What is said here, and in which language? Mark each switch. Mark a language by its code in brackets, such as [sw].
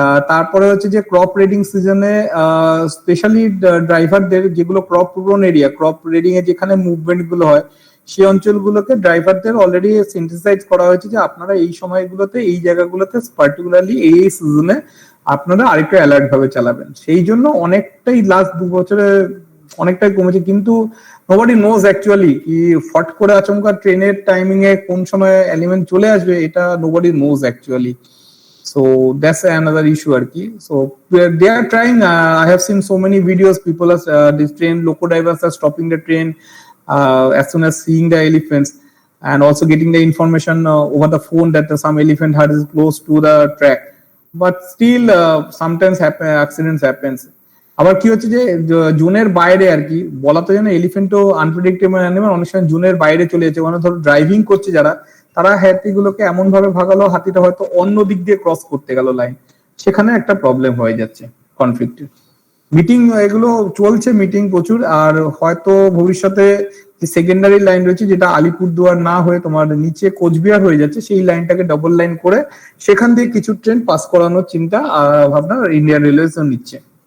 [bn] তারপরে হচ্ছে যে ক্রপ রেডিং সিজনে স্পেশালি ড্রাইভারদের যেগুলো ক্রপ প্রোন এরিয়া, ক্রপ রেডিং এ যেখানে মুভমেন্ট গুলো হয় সেই অঞ্চলগুলোকে ড্রাইভারদের অলরেডি সিনথেসাইজ করা হয়েছে যে আপনারা এই সময়গুলোতে এই জায়গাগুলোতে পার্টিকুলারলি এই সিজনে আপনারা আরেকটু অ্যালার্ট ভাবে চালাবেন। সেই জন্য অনেকটাই লাস্ট 2 বছরে অনেকটাই কমেছে, কিন্তু [en] nobody knows actually [bn] কি ফট করে আচমকা ট্রেনের টাইমিং এ কোন সময় এলিমেন্ট চলে আসবে, এটা nobody nose actually. [en] So that's another issue arki. So they are trying, I have seen so many videos, people are this train loco drivers are stopping the train as soon as seeing the elephants, and also getting the information over the phone that some elephant herd is close to the track, but still sometimes accidents happens. [bn] আবার কি হচ্ছে যে জোনের বাইরে আর কি বলা তো জানো, এলিফ্যান্টও আনপ্রেডিক্টেবল অ্যানিমাল, অনেক সময় জোনের বাইরে চলে যাচ্ছে, মানে ধরো ড্রাইভিং করছে যারা, তারা হাতিগুলোকে এমন ভাবে ভাগালো হাতিটা হয়তো অন্য দিক দিয়ে ক্রস করতে গেল লাইন, সেখানে একটা প্রবলেম হয়ে যাচ্ছে কনফ্লিক্ট। মিটিং এগুলো চলছে, মিটিং প্রচুর, আর হয়তো ভবিষ্যতে যে সেকেন্ডারি লাইন রয়েছে যেটা আলিপুরদুয়ার না হয়ে তোমার নিচে কোচবিহার হয়ে যাচ্ছে, সেই লাইনটাকে ডাবল লাইন করে সেখান দিয়ে কিছু ট্রেন পাস করানোর চিন্তা ভাবনা ইন্ডিয়ান রেলওয়েজ নিচ্ছে।